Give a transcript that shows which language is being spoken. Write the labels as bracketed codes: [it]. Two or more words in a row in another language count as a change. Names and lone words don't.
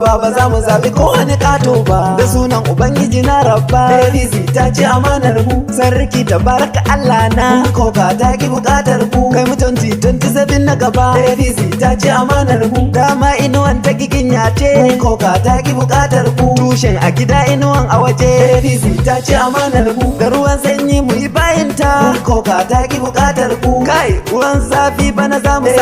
[ha] Ba, ba za mu zaɓi kowane ƙato ba. Da sunan Ubangiji na Rabba. A P C ta ci amanar mu. Sarki [ar] تبارك الله [ha] na. Mun koka ta ki buƙatar ku. Kai mu [en] twenty twenty-seven [ha] na gaba. A P C ta ci amanar mu. Dama inuwan ta giginya ce. Mun koka ta ki buƙatar ku. Tushen a gida inuwan a waje. A P C ta ci amanar mu. Da ruwan sanyi mu yi bayin ta. Mun koka ta ki buƙatar ku. Kai, ruwan zafi bana za mu saka.